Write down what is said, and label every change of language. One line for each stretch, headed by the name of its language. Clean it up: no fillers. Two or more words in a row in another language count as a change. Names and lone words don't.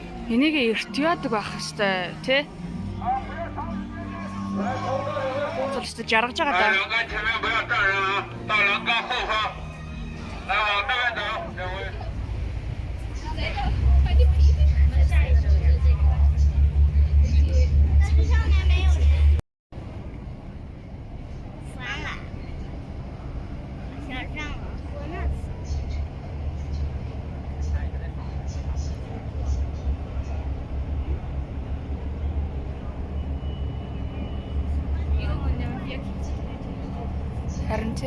Mongolian: Энийг эрт яадаг байх хэвээр тий. Зөвхөн жаргаж байгаа даа.
Chinese: 栏杆前面不要站人啊，到栏杆后方，来往那边走，两位。
Mongolian: Харин тий.